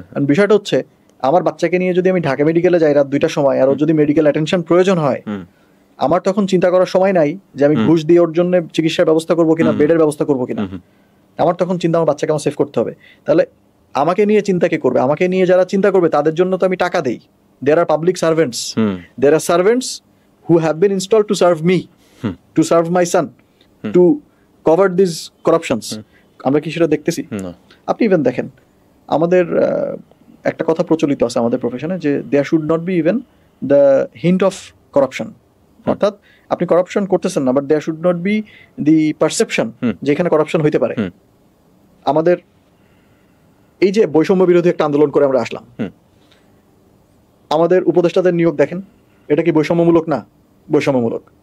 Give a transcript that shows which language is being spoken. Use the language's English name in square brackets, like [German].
[Bangla] বিষয়টা হচ্ছে আমার বাচ্চাকে নিয়ে যদি আমি ঢাকা মেডিকেলে যাই রাত 2টার সময়, আর ওর যদি মেডিকেল অ্যাটেনশন প্রয়োজন হয়, আমার তখন চিন্তা করার সময় নাই যে আমি ঘুষ দিয়ে ওর জন্য চিকিৎসার ব্যবস্থা করবো কিনা, বেডের ব্যবস্থা করবো কিনা। আমার তখন চিন্তা আমার বাচ্চাকে আমার সেভ করতে হবে। তাহলে আমাকে নিয়ে চিন্তা কে করবে? আমাকে নিয়ে যারা চিন্তা করবে তাদের জন্য তো আমি টাকা দেই। [English] There are public servants. There are servants who have been installed to serve me, to serve my son, to cover these corruptions. [Bangla] আমরা কি সেটা দেখতেছি? আপনি ইভেন দেখেন আমাদের একটা কথা প্রচলিত আছে আমাদের প্রফেশনে যে [English] there should not be even the hint of corruption. [Bangla] অর্থাৎ আপনি করাপশন করতেছেন না, but [English] there should not be the perception [Bangla] যে এখানে করাপশন হইতে পারে। আমাদের এই যে বৈষম্য বিরোধী একটা আন্দোলন করে আমরা আসলাম, আমাদের উপদেষ্টাদের নিয়োগ দেখেন, এটা কি বৈষম্যমূলক না? বৈষম্যমূলক।